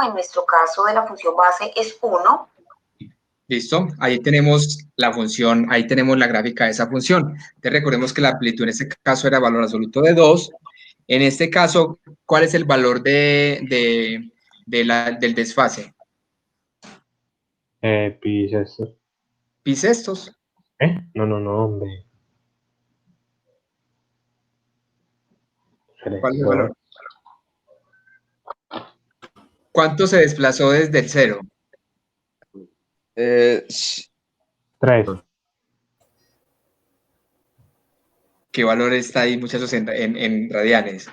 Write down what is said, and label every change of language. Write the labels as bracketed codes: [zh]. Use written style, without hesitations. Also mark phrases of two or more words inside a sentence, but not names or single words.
[es] En nuestro caso de la función base es 1. ¿Listo? Ahí tenemos la función, ahí tenemos la gráfica de esa función. Entonces recordemos que la amplitud en este caso era valor absoluto de 2. En este caso, ¿cuál es el valor del desfase? Pi sextos. Pi sextos. No, hombre. ¿Cuál es el valor? ¿Cuánto se desplazó desde el 0? 3. ¿Qué valor está ahí, muchachos, en radianes?